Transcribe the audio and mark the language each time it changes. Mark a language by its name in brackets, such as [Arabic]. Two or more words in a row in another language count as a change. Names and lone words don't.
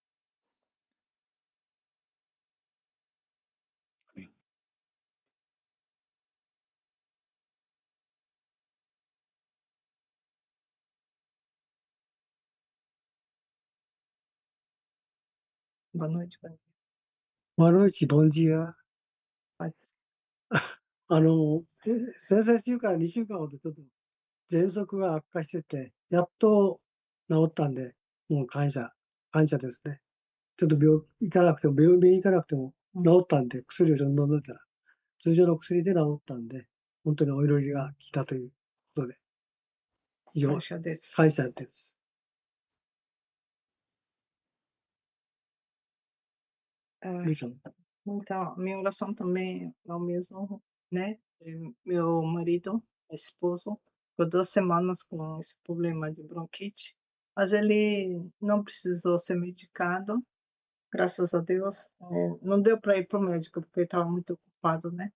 [Portuguese] Amém. Boa noite, bom dia. ボンジーア。 Pode ser. [Japanese] 先々週から2週間ほどちょっと喘息が悪化してて、やっと治ったんで、もう感謝ですね。ちょっと病院行かなくても治ったんで、薬をちょっと飲んでたら、通常の薬で治ったんで、本当にお祈りが来たということで、以上、感謝です。感謝です。 Ah, ルーさん [Portuguese] então, minha oração também é o mesmo, né? Meu marido, esposo, ficou 2 semanas com esse problema de bronquite, mas ele não precisou ser medicado, graças a Deus. Não deu para ir para o médico, porque ele estava muito ocupado, né?